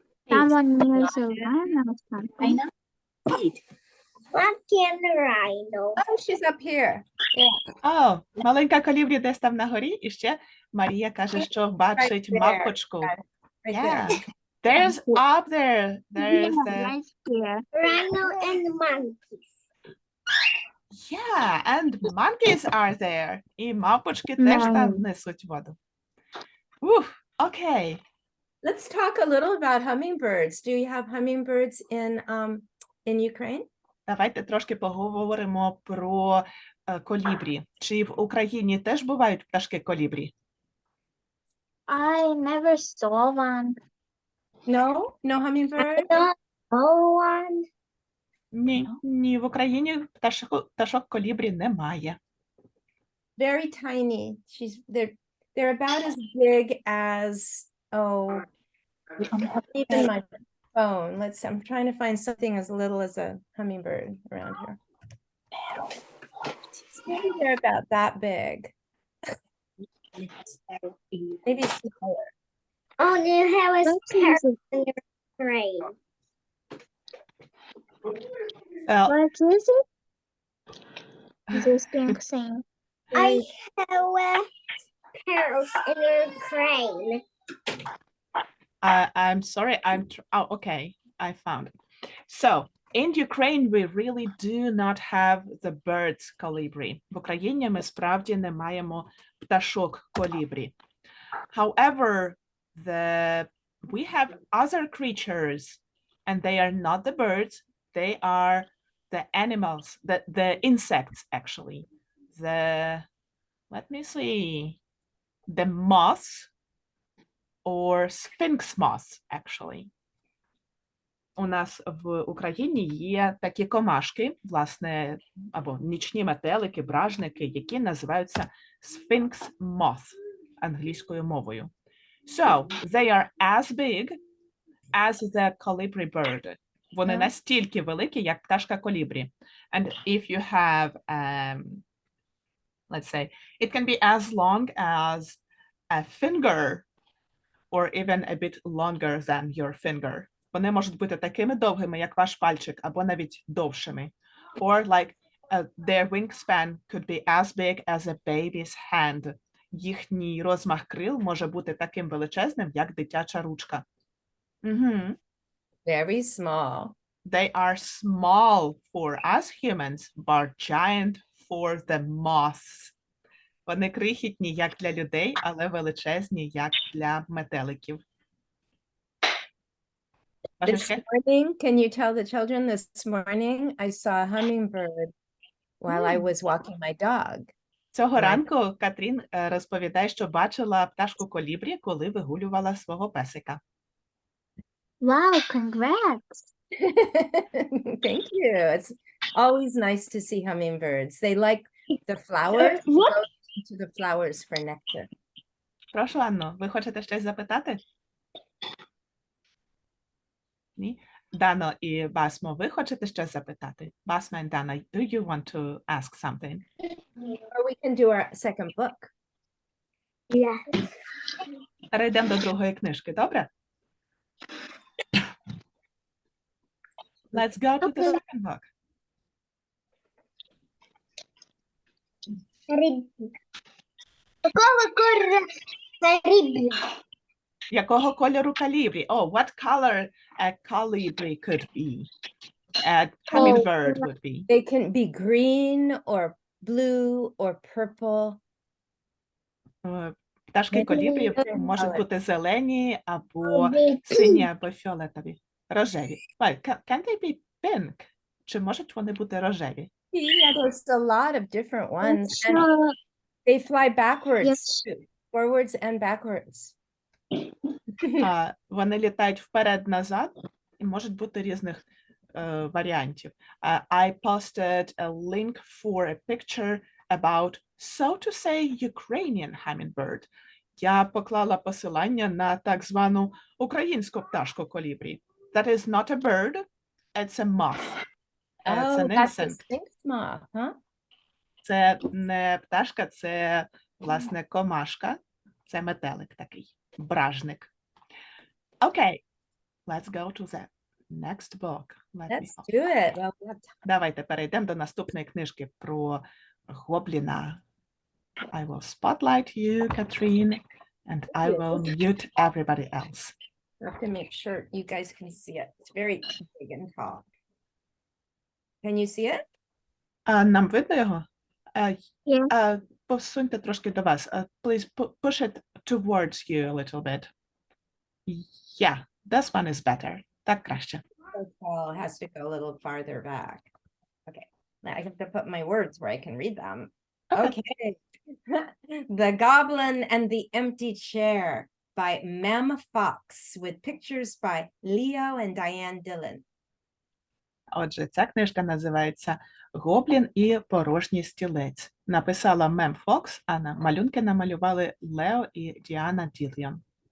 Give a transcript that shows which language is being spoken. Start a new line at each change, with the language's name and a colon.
English: Someone near the lion or something. Fucking rhino. Oh, she's up here.
Ukrainian: О, маленька колібрі десь там на горі, і ще Марія каже, що бачить
English: there.
Ukrainian: мавпочку.
English: Right Yeah. there. There's up there. There's Yeah, the right here. Rhino and monkey. Yeah, and monkeys are there.
Ukrainian: І мавпочки теж там
English: Nice.
Ukrainian: несуть воду. Okay.
English: Let's talk a little about hummingbirds. Do you have hummingbirds in Ukraine?
Ukrainian: Давайте трошки поговоримо про колібрі. Чи в Україні теж бувають пташки колібрі?
English: I never saw one. No, no hummingbird. Oh, one.
Ukrainian: Ні, в Україні пташок колібрі немає.
English: Very tiny. They're about as big as even my phone. I'm trying to find something as little as a hummingbird around here. Maybe they're about that big. Maybe smaller. Oh, do you have a What sparrow is it? in your crane? What is it? This thing saying. I have sparrows in your crane. I'm sorry, okay, I found it. So, in Ukraine, we really do not have the birds colibri.
Ukrainian: В Україні ми справді не маємо пташок колібрі.
English: However, we have other creatures, and they are not the birds, they are the animals, the insects, actually. Let me see, the moths, or sphinx moths, actually.
Ukrainian: У нас в Україні є такі комашки, власне, або нічні метелики, бражники, які називаються sphinx moth англійською мовою.
English: So, they are as big as the colibri bird.
Ukrainian: Вони настільки великі, як пташка колібрі.
English: And if you have, let's say, it can be as long as a finger or even a bit longer than your finger.
Ukrainian: Вони можуть бути такими довгими, як ваш пальчик, або навіть довшими.
English: Or like their wingspan could be as big as a baby's hand.
Ukrainian: Їхній розмах крил може бути таким величезним, як дитяча ручка.
English: Very small. They are small for us humans, but giant for the moths.
Ukrainian: Вони крихітні, як для людей, але величезні, як для метеликів.
English: This morning, can you tell the children this morning I saw a hummingbird while I was walking my dog?
Ukrainian: Цього ранку Катрін розповідає, що бачила пташку колібрі, коли вигулювала свого песика.
English: Wow, congrats. Thank you. It's always nice to see hummingbirds. They like the flowers. They go to the flowers for nectar.
Ukrainian: Прошу, Анно, ви хочете щось запитати? Ні? Дано і Басмо, ви хочете щось запитати?
English: Басма and Dana, do you want to ask something? Or we can do our second book. Yeah.
Ukrainian: Перейдемо до другої книжки, добре?
English: Let's go to the second book.
Russian: Какого кольору колибри?
Ukrainian: Якого кольору калібрі?
English: Oh, what color a colibri could be? A hummingbird would be. They can be green or blue or purple.
Ukrainian: Пташки колібрі можуть бути зелені, або сині, або фіолетові. Рожеві.
English: Can they be pink?
Ukrainian: Чи можуть вони бути рожеві?
English: Yeah, there's a lot of different ones. And they fly backwards, Yes. too, forwards and backwards.
Ukrainian: Вони літають вперед-назад і можуть бути різних варіантів.
English: I posted a link for a picture about, so to say, Ukrainian hummingbird.
Ukrainian: Я поклала посилання на так звану українську пташку колібрі.
English: That is not a bird, it's a moth. It's an That's a insect. sphinx moth, huh?
Ukrainian: Це не пташка, це, власне, комашка. Це метелик такий, бражник.
English: Okay, let's go to the next book. Let's do it. Well, we have time.
Ukrainian: Давайте перейдемо до наступної книжки про гобліна.
English: I will spotlight you, Katharine, and I will mute everybody else. I have to make sure you guys can see it. It's very big and tall. Can you see it?
Ukrainian: А нам видно його?
English: Yeah.
Ukrainian: Посуньте трошки до вас.
English: Please push it towards you a little bit. Yeah, this one is better.
Ukrainian: Так краще.
English: So tall, it has to go a little farther back. Okay, now I have to put my words where I can read them. Okay. Okay. The Goblin and the Empty Chair by Mem Fox with pictures by Leo and Diane Dillon.
Ukrainian: Отже, ця книжка називається «Гоблін і порожній стілець». Написала Мем Фокс, а малюнки намалювали Лео і Діана Ділон.